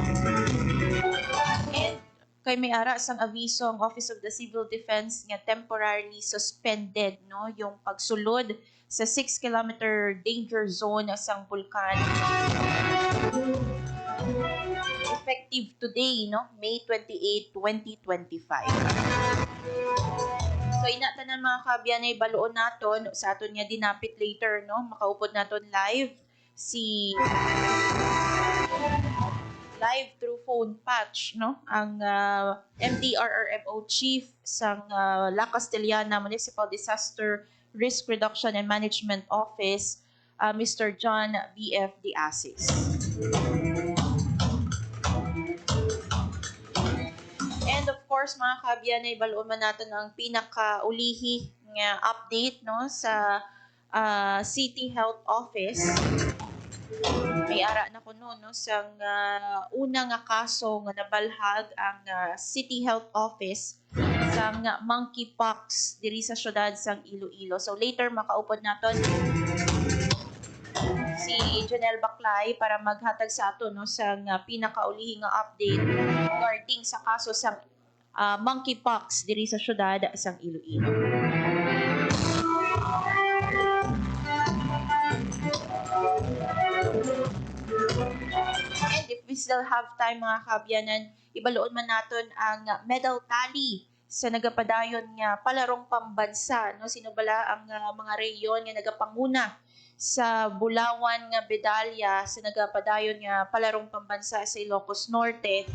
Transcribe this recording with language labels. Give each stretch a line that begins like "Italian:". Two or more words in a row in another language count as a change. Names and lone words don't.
Hiligaynon: And kay may ara sang aviso ang Office of the Civil Defense nga
English: temporarily suspended
Hiligaynon: no yung pagsulod sa
English: 6-kilometer danger zone
Hiligaynon: sang bulkan.
English: Effective today no, May 28, 2025.
Hiligaynon: So inatanan mga kaabyan ay baluon naton sa aton nga dinapit later no, makaupod naton live live
English: through phone patch
Hiligaynon: no ang MDRRMO chief sang La Castellana Municipal Disaster Risk Reduction and Management Office, Mr. John B.F. De Asis.
English: And of course
Hiligaynon: mga kaabyan ay baluon man natin ang pinakaulihi nga update no sa City Health Office. May ara na kuno no sang una nga kaso nga nabalhag ang City Health Office sang monkeypox diri sa syudad sang Iloilo. So later makaupod naton si Janelle Baclay para maghatag sa ato no sang pinakaulihi nga update regarding sa kaso sang monkeypox diri sa syudad sang Iloilo.
English: And if we still have time
Hiligaynon: mga kaabyanan, ibaluon man naton ang medal tally sa nagapadayon nga palarong pambansa no, sino bala ang mga reyon nga nagapanguna sa Bulawan nga medalya sa nagapadayon nga palarong pambansa sa Ilocos Norte.